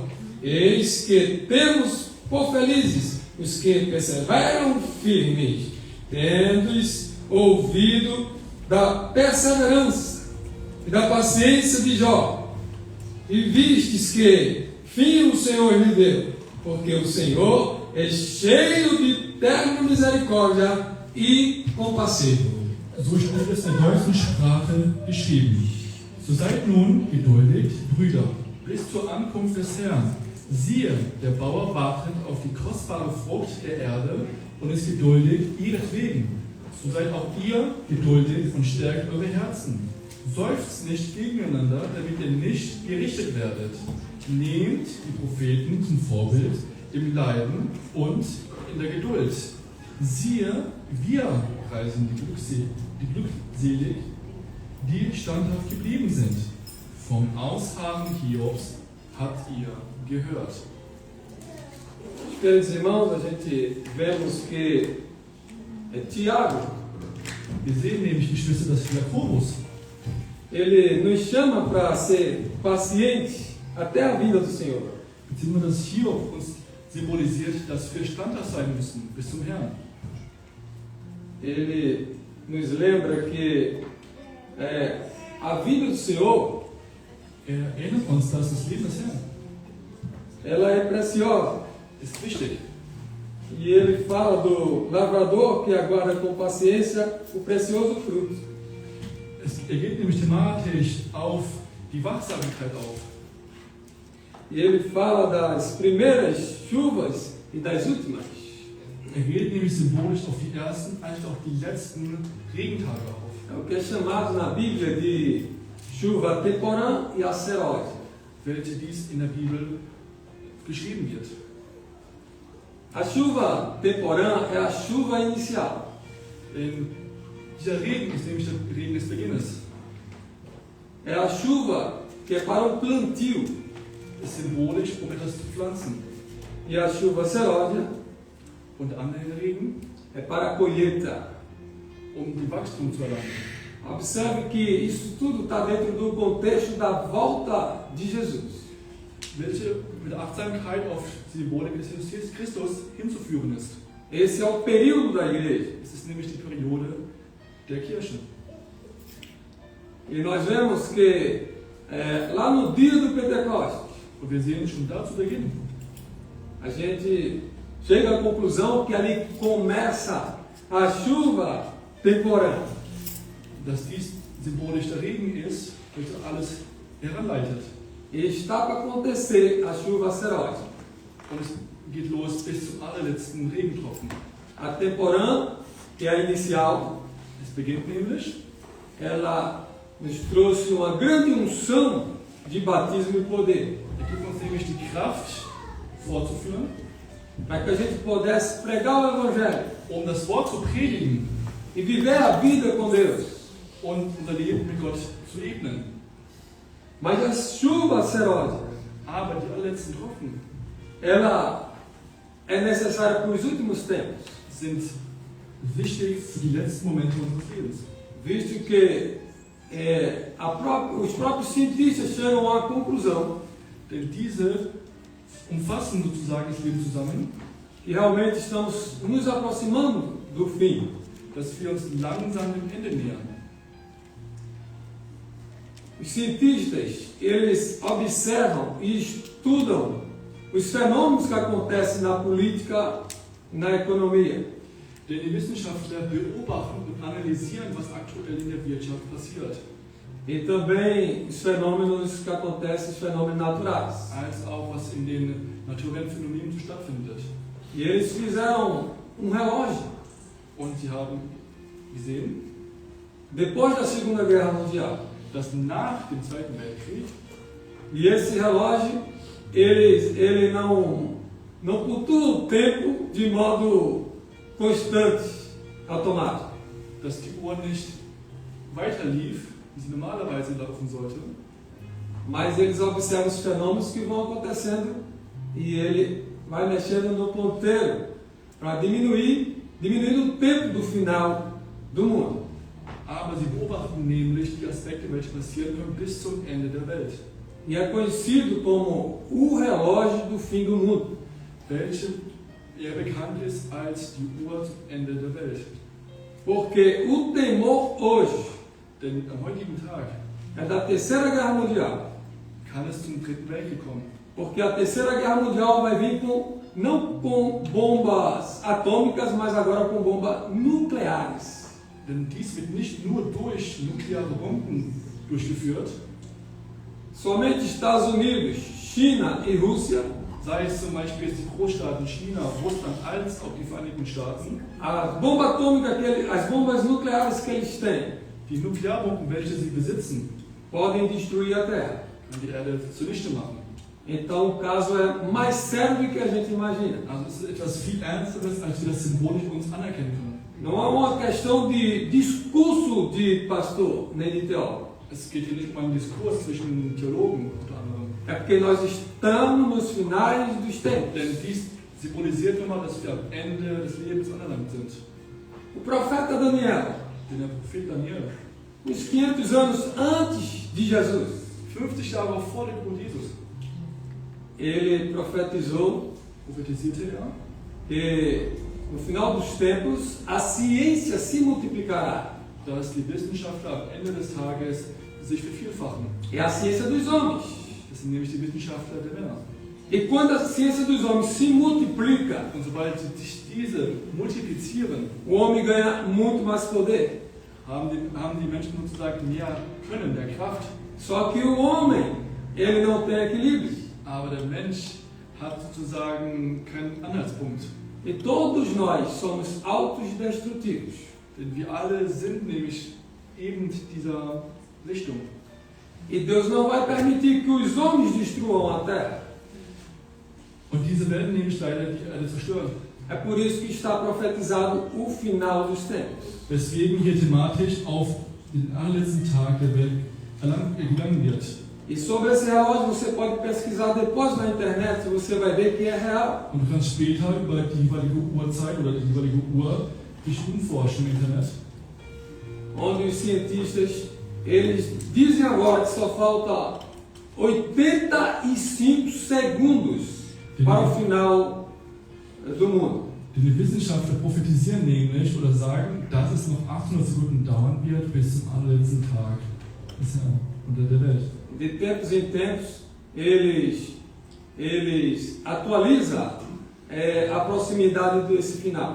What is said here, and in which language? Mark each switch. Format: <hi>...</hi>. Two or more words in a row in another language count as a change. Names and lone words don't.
<pt>Eis que temos por felizes os que perseveram firmes, tendo-os ouvido da perseverança e da paciência de Jó. E vistes que fim o Senhor lhe deu, porque o Senhor é cheio de terna misericórdia e compassivo.</pt> <de>So steht es in der deutschen Sprache geschrieben. So seid nun geduldig, Brüder, bis zur Ankunft des Herrn. Siehe, der Bauer wartet auf die kostbare Frucht der Erde und ist geduldig ihretwegen. So seid auch ihr geduldig und stärkt eure Herzen. Seufzt nicht gegeneinander, damit ihr nicht gerichtet werdet. Nehmt die Propheten zum Vorbild im Leiden und in der Geduld. Siehe, wir preisen die glückselig, die standhaft geblieben sind. Vom Ausharren Hiobs habt ihr gehört.</de> <pt>Queridos irmãos, a gente vemos que Tiago,</pt> <de>wir sehen nämlich, Geschwister, dass Jakobus,</de> <pt>ele nos chama para ser paciente até a vinda do Senhor.</pt> <de>beziehungsweise dass Hiob uns symbolisiert, dass wir standhaft sein müssen bis zum Herrn.</de> <pt>Ele nos lembra que a vinda do Senhor,</pt> <de>erinnert uns, dass das Leben des Herrn,</de> <pt>ela é preciosa.</pt> <de>ist wichtig.</de> <pt>E ele fala do lavrador que aguarda com paciência o precioso fruto.</pt> <de>Er geht nämlich thematisch auf die Wachsamkeit auf.</de> <pt>E ele fala das primeiras chuvas e das últimas.</pt> <de>Er geht nämlich symbolisch auf die ersten, als auch die letzten Regentage auf.</de> <pt>É o que é chamado na Bíblia de chuva temporã e acerose.</pt> <de>Welche dies in der Bibel geschrieben wird.</de> <pt>A chuva temporã é a chuva inicial.</pt> <de>Dieser Regen ist nämlich der Regen des Beginnes.</de> <pt>É a chuva que é para o plantio.</pt> <de>Ist symbolisch, um etwas zu pflanzen.</de> <pt>E a chuva seródia</pt> <de>und andere Regen</de> <pt>é para a colheita.</pt> <de>Um die Wachstum zu erlangen.</de> <pt>Observe que isso tudo está dentro do contexto da volta de Jesus.</pt> <de>Welche mit Achtsamkeit auf die Symbolik des Jesus Christus hinzuführen ist.</de> <pt>Esse é o período da igreja.</pt> <de>Es ist nämlich die Periode der Kirche.</de> <pt>E nós vemos que lá no dia do Pentecostes,</pt> <de>und wir sehen schon da zu Beginn,</de> <pt>a gente chega à conclusão que ali começa a chuva temporã.</pt> <de>Dass dies symbolisch der Regen ist, welcher alles heranleitet.</de> <pt>E está para acontecer a chuva seródia.</pt> <de>Und es geht los bis zum allerletzten Regentropfen.</de> <pt>A temporã, que é a inicial,</pt> <de>es beginnt nämlich,</de> <pt>ela nos trouxe uma grande unção de batismo e poder.</pt> <de>Gibt uns nämlich die Kraft fortzuführen,</de> <pt>para que a gente pudesse pregar o Evangelho,</pt> <de>das Wort zu predigen</de> <pt>e viver a vida com Deus,</pt> <de>und unser Leben mit Gott zu ebnen.</de> <pt>Mas a chuva seródia,</pt> <de>aber die allerletzten Tropfen,</de> <pt>ela é necessária para os últimos tempos,</pt> <de>sind wichtig für die letzten Momente unseres Lebens.</de> <pt>Visto que os próprios cientistas chegam à conclusão,</pt> <de>denn diese umfassen sozusagen das Leben zusammen,</de> <pt>que realmente estamos nos aproximando do fim,</pt> <de>dass wir uns langsam dem Ende nähern.</de> <pt>Os cientistas, eles observam e estudam os fenômenos que acontecem na política e na economia.</pt> <de>Denn die Wissenschaftler beobachten und analysieren, was aktuell in der Wirtschaft passiert.</de> <pt>E também os fenômenos que acontecem, os fenômenos naturais.</pt> <de>Als auch was in den naturellen Phänomenen stattfindet.</de> <pt>E eles fizeram relógio.</pt> <de>Und sie haben gesehen,</de> <pt>depois da Segunda Guerra Mundial,</pt> <de>dass nach dem Zweiten Weltkrieg,</de> <pt>e esse relógio, ele não cultua o tempo de modo constante, automático.</pt> <de>Dass die Uhr nicht weiter lief, wie sie normalerweise laufen sollte.</de> <pt>Mas eles observam os fenômenos que vão acontecendo e ele vai mexendo no ponteiro para diminuindo o tempo do final do mundo.</pt> <de>Aber sie beobachten nämlich die Aspekte, welche passieren können bis zum Ende der Welt.</de> <pt>E é conhecido como o relógio do fim do mundo.</pt> <de>Welche bekannt ist als die Uhr zum Ende der Welt.</de> <pt>Porque o temor hoje,</pt> <de>denn am heutigen Tag,</de> <pt>é da Terceira Guerra Mundial.</pt> <de>Kann es zum Dritten Weltkrieg kommen.</de> <pt>Porque a Terceira Guerra Mundial vai vir não com bombas atômicas, mas agora com bombas nucleares.</pt> <de>Denn dies wird nicht nur durch nukleare Bomben durchgeführt.</de> <pt>Somente Estados Unidos, China e Rússia,</pt> <de>sei es zum Beispiel die Großstaaten China, Russland, als auch die Vereinigten Staaten,</de> <pt>as bombas nucleares que eles têm,</pt> <de>die Nuklearbomben, welche sie besitzen,</de> <pt>podem destruir a Terra.</pt> <de>Kann die Erde zunichte machen.</de> <pt>Então o caso é mais sério do que a gente imagina.</pt> <de>Also es ist etwas viel Ernsteres, als wir das symbolisch uns anerkennen können.</de> <pt>Não é uma questão de discurso de pastor, nem de teólogo.</pt> <de>Es geht hier nicht um einen Diskurs zwischen Theologen unter anderem.</de> <pt>É porque nós estamos nos finais dos tempos.</pt> <de>Denn dies symbolisiert nochmal, dass wir am Ende des Lebens angelangt sind.</de> <pt>O profeta Daniel,</pt> <de>Denn der Prophet Daniel,</de> <pt>uns 500 anos antes de Jesus,</pt> <de>50 Jahre vor dem Tod Jesus,</de> <pt>ele profetizou</pt> <de>prophetisierte</de> <pt>que no final dos tempos a ciência se multiplicará.</pt> <de>dass die Wissenschaftler am Ende des Tages sich vervielfachen.</de> <pt>É a ciência dos homens.</pt> <de>Das sind nämlich die Wissenschaftler der Männer.</de> <pt>E quando a ciência dos homens se multiplica,</pt> <de>Und sobald sich diese multiplizieren,</de> <pt>o homem ganha muito mais poder.</pt> <de>haben die Menschen sozusagen mehr Können, mehr Kraft.</de> <pt>Só que o homem, ele não tem equilíbrio.</pt> <de>Aber der Mensch hat sozusagen keinen Anhaltspunkt.</de> <pt>E todos nós somos autodestrutivos.</pt> <de>Denn wir alle sind nämlich eben dieser Richtung.</de> <pt>E Deus não vai permitir que os homens destruam a terra.</pt> <de>Und diese werden nämlich leider die Erde zerstören.</de> <pt>É por isso que está profetizado o final dos tempos.</pt> <de>Weswegen hier thematisch auf den allerletzten Tag der Welt gelangen wird.</de> <pt>E sobre esse relógio você pode pesquisar depois na internet, você vai ver que é real.</pt> <de>Und du kannst später über die jeweilige Uhrzeit oder die jeweilige Uhr dich umforschen im Internet.</de> <pt>Onde os cientistas, eles dizem agora que só falta 85 segundos para o final do mundo.</pt> <de>Die Wissenschaftler prophetisieren nämlich oder sagen, dass es noch 800 Sekunden dauern wird bis zum allerletzten Tag des Herrn unter der Welt.</de> <pt>De tempos em tempos, eles atualizam a proximidade desse final.</pt>